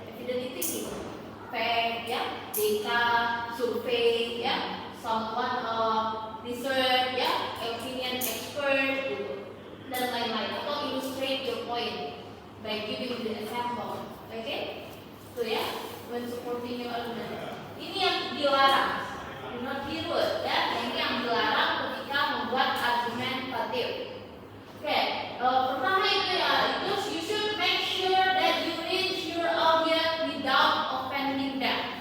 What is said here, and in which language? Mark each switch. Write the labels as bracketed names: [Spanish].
[Indonesian] Evidence itu gitu. Fact, ya, data, survei, ya, [English] someone research, [Indonesian] ya, opinion expert, gitu, dan lain-lain. Atau [English] illustrate your point by giving the example, oke? [Indonesian] Tuh ya, [English] when supporting your argument. [Indonesian] Ini yang dilarang, not dirut, ya. Ini yang dilarang ketika membuat argumentatif. [English] Oke, [Indonesian] pertama itu ya, [English] you should make sure that you reach your audience without offending them.